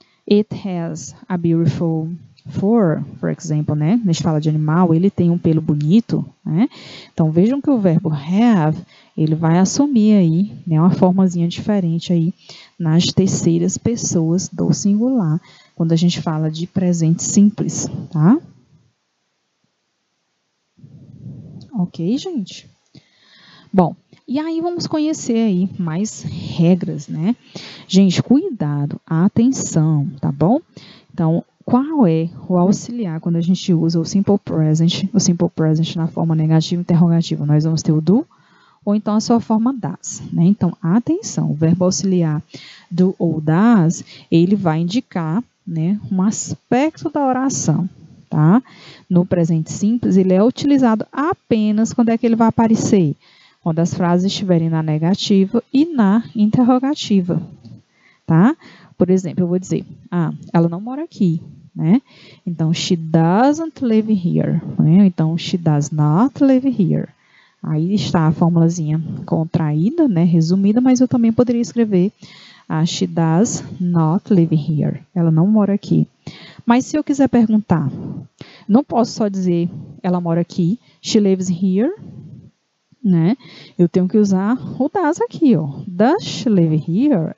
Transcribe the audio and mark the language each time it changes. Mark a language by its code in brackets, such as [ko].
[en] It has a beautiful fur, for example, né? [pt] A gente fala de animal, ele tem um pelo bonito, né? Então vejam que o verbo have, ele vai assumir aí, né, uma formazinha diferente aí nas terceiras pessoas do singular, quando a gente fala de presente simples, tá? Ok, gente? Bom, e aí vamos conhecer aí mais regras, né? Gente, cuidado, atenção, tá bom? Então, qual é o auxiliar quando a gente usa o simple present na forma negativa e interrogativa? Nós vamos ter o do ou então a sua forma das, né? Então, atenção, o verbo auxiliar do ou das, ele vai indicar, né, um aspecto da oração, tá? No presente simples, ele é utilizado apenas quando é que ele vai aparecer? Quando as frases estiverem na negativa e na interrogativa, tá? Por exemplo, eu vou dizer, ela não mora aqui, né? [en] Então, she doesn't live here, né? Então, she does not live here. [pt] Aí está a formulazinha contraída, né? Resumida, mas eu também poderia escrever [en] she does not live here. [pt] Ela não mora aqui. Mas se eu quiser perguntar, não posso só dizer ela mora aqui, [en] she lives here, [pt] né? Eu tenho que usar o does aqui, ó. [en] Does she live here?